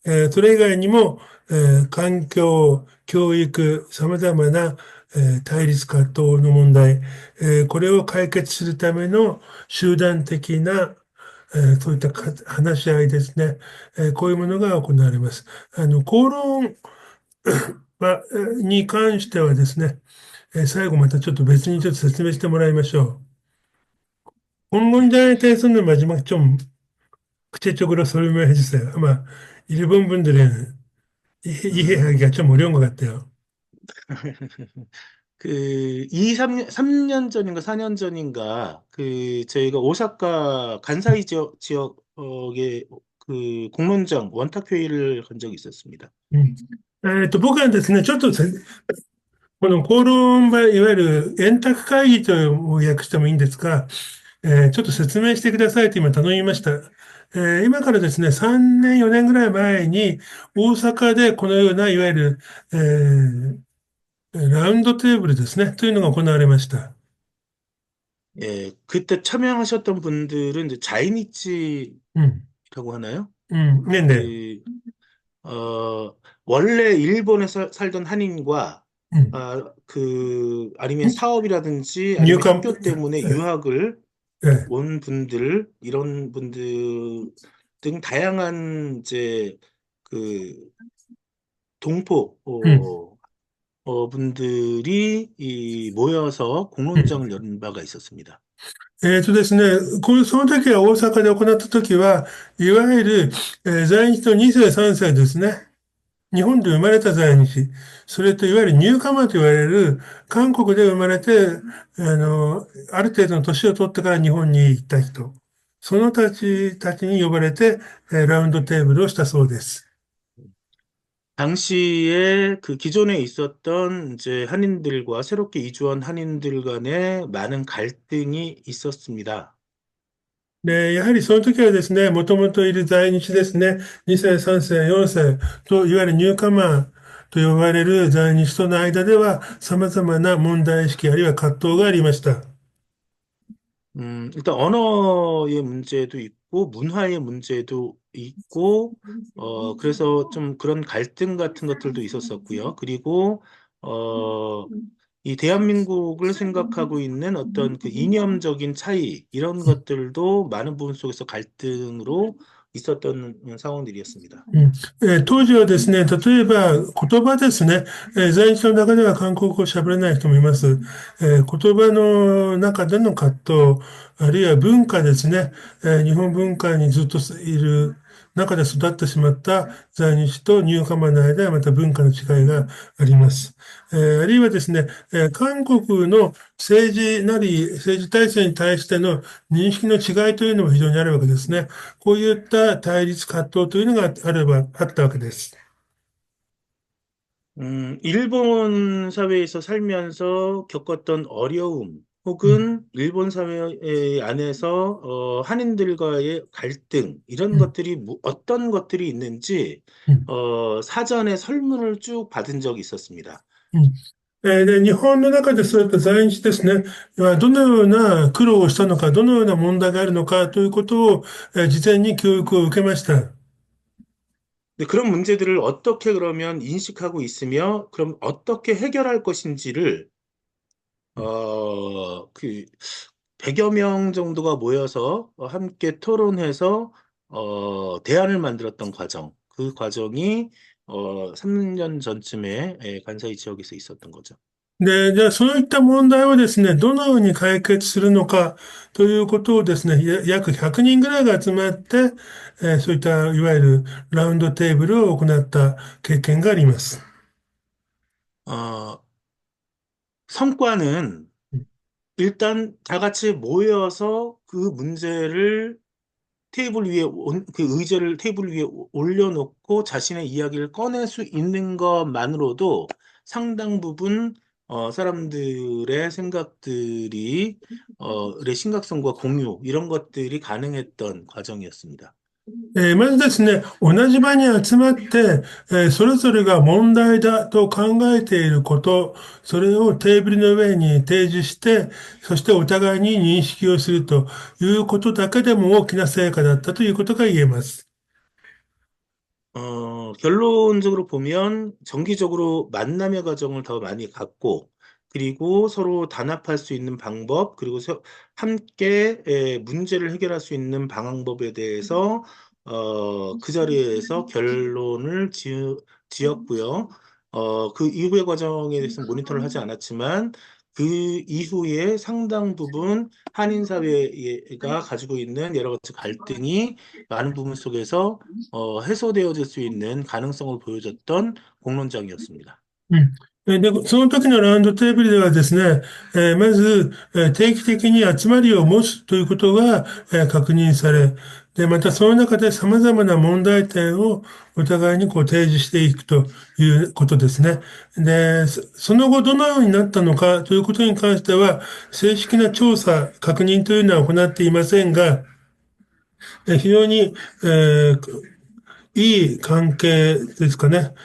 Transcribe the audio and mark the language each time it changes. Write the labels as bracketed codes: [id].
[ja] それ以外にも、環境、教育、様々な、対立葛藤の問題、これを解決するための集団的な、そういった話し合いですね。こういうものが行われます。口論に関してはですね、最後またちょっと別にちょっと説明してもらいましょう. [ko] 공론장에 대해서는 마지막 좀 구체적으로 설명해 주세요. 아마 일본 분들은 음, 이해하기가 좀 어려운 것 같아요. 그, 3년 전인가 4년 전인가, 그, 저희가 오사카 간사이 지역의 그 공론장 원탁회의를 한 적이 있었습니다. うん。 [ja] 僕はですね、ちょっとこの公論場、いわゆる円卓会議と訳してもいいんですが、ちょっと説明してくださいと今頼みました。今からですね、3年、4年ぐらい前に、大阪でこのような、いわゆる、ラウンドテーブルですね、というのが行われました。 [ko] 예, 그때 참여하셨던 분들은 이제 자이니치라고 うん、 하나요? うん、ねんね。 그, 원래 일본에 살던 한인과, うん。 아니면 사업이라든지 [ja] 入 [ko] 아니면 [ja] 管、 [ko] 학교 때문에 え、 유학을 え、 온 분들, 이런 분들 등 다양한 이제 그 동포, うん。 분들이 모여서 うん。 공론장을 연 바가 있었습니다. [ja] ですね、その時は大阪で行った時は、いわゆる、在日の2世、3世ですね。日本で生まれた在日、それといわゆるニューカマーと言われる、韓国で生まれて、ある程度の年を取ってから日本に行った人、そのたちに呼ばれて、ラウンドテーブルをしたそうです。 [ko] 당시에 그 기존에 있었던 이제 한인들과 새롭게 이주한 한인들 간에 많은 갈등이 있었습니다. [ja] で、やはりその時はですね、もともといる在日ですね、2世、3世、4世と、いわゆるニューカマーと呼ばれる在日との間では、様々な問題意識あるいは葛藤がありました。 [ko] 일단 언어의 문제도 있고, 문화의 문제도 있고, 그래서 좀 그런 갈등 같은 것들도 있었었고요. 그리고, 어, 이 대한민국을 생각하고 있는 어떤 그 이념적인 차이, 이런 것들도 많은 부분 속에서 갈등으로 있었던 상황들이었습니다. うん。 [ja] 当時はですね、例えば言葉ですね、在日の中では韓国語を喋れない人もいます。言葉の中での葛藤、あるいは文化ですね、日本文化にずっといる中で育ってしまった在日とニューカマーの間はまた文化の違いがあります。あるいはですね、韓国の政治なり政治体制に対しての認識の違いというのも非常にあるわけですね。こういった対立葛藤というのがあったわけです。 [ko] 일본 사회에서 살면서 겪었던 어려움, うん、 혹은 일본 사회 안에서 한인들과의 갈등, 이런 うん、 것들이 어떤 것들이 있는지 うん、 사전에 설문을 쭉 받은 적이 있었습니다. うん。 [ja] で、日本の中でそういった在日ですね、どのような苦労をしたのか、どのような問題があるのかということを、事前に教育を受けました。 [ko] 근데 그런 문제들을 어떻게 그러면 인식하고 있으며, 그럼 어떻게 해결할 것인지를 그 100여 명 정도가 모여서 함께 토론해서 대안을 만들었던 과정. 그 과정이 3년 전쯤에 간사이 지역에서 있었던 거죠. [ja] で、じゃあそういった問題をですね、どのように解決するのかということをですね、約100人ぐらいが集まって、そういったいわゆるラウンドテーブルを行った経験があります。 [ko] 어, 성과는 일단 다 같이 모여서 그 문제를 테이블 위에 그 의제를 테이블 위에 올려놓고 자신의 이야기를 꺼낼 수 있는 것만으로도 상당 부분 사람들의 생각들이 의 심각성과 공유 이런 것들이 가능했던 과정이었습니다. [ja] まずですね、同じ場に集まって、それぞれが問題だと考えていること、それをテーブルの上に提示して、そしてお互いに認識をするということだけでも大きな成果だったということが言えます。 [ko] 결론적으로 보면 정기적으로 만남의 과정을 더 많이 갖고, 그리고 서로 단합할 수 있는 방법, 그리고 함께 문제를 해결할 수 있는 방법에 대해서 그 자리에서 결론을 지었고요. 그 이후의 과정에 대해서 모니터를 하지 않았지만 그 이후에 상당 부분 한인 사회가 가지고 있는 여러 가지 갈등이 많은 부분 속에서 해소되어질 수 있는 가능성을 보여줬던 공론장이었습니다. うん。 [ja] で、その時のラウンドテーブルではですね、まず、定期的に集まりを持つということが、確認され、で、またその中で様々な問題点をお互いにこう提示していくということですね。で、その後どのようになったのかということに関しては、正式な調査、確認というのは行っていませんが、非常に、いい関係ですかね。